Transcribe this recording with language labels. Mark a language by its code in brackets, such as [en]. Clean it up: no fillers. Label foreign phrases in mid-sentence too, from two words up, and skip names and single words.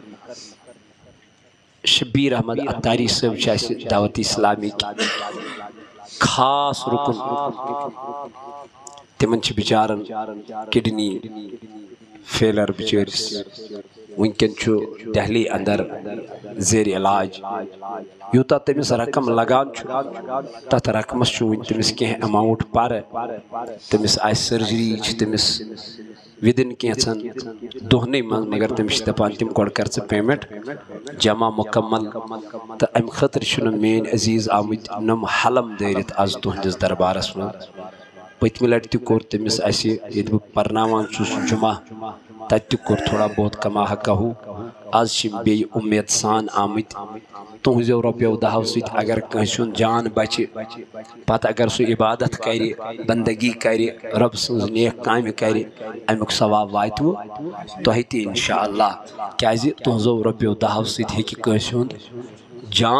[ks] شبیر احمد اتاری صٲب چھِ اَسہِ دعوت اسلامٕکۍ خاص رُکُن تِمن چھِ بِچارن [en] kidney failure [ks] بِچٲرِس ونکٮ۪ن چھُ دہلی اندر زیر علاج یوٗتاہ تٔمِس رقم لگان چھُ تتھ رقمس چھُ وُنہِ تٔمِس کینٛہہ ایماوُنٹ پرٕ تٔمِس آسہِ سٔرجری چھِ تٔمِس وِدِن کینٛژن دۄہنٕے منٛز مگر تٔمِس چھِ دپان تِم گۄڈٕ کر ژٕ پیمنٹ جمع مکمل تہٕ امہِ خٲطرٕ چھُنہٕ میٲنۍ عزیز آمٕتۍ نم حلم دٲرِتھ آز تُہنٛدِس دربارس منٛز پتمہ لٹہ تہ کور تمس اسہ یت بہ پرناوان چھس جمعہ تت تہ کور تھوڑا بہت کما حقہ آز چھ بیٚیہِ امید سان آمٕتۍ تُہنزو رۄپیو دہو سۭتۍ اگر کٲنٛسہِ ہُنٛد جان بچہِ پتہٕ اگر سُہ عبادت کرِ بندگی کرِ رب سٕنٛز نیک کامہِ کرِ امیُک ثواب واتوٕ تۄہہِ تہِ انشاءاللہ کیازِ تُہنزو رۄپیو دہو سۭتۍ ہیٚکہِ کٲنٛسہِ ہُنٛد جان